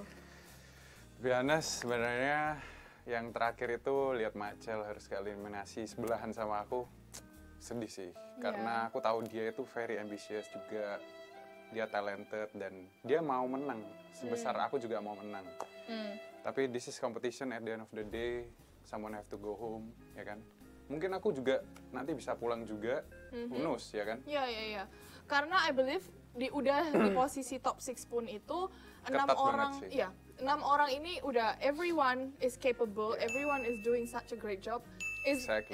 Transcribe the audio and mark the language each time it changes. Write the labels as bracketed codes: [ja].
[en] To be honest, [id] sebenarnya yang terakhir itu lihat Machel harus eliminasi sebelahan sama aku, sedih sih. Karena aku tahu dia itu [en] very ambitious [id] juga, dia talented dan dia mau menang. Sebesar aku juga mau menang. Tapi [en] this is competition, at the end of the day, someone have to go home, [id] ya kan? Mungkin aku juga nanti bisa pulang juga, [en] who knows, [id] ya kan? Iya. Karena [en] I believe [id] udah di posisi top 6 pun itu 6 Ketat orang, banget sih. 6 orang ini udah [en] everyone is capable, everyone is doing such a great job. Exactly.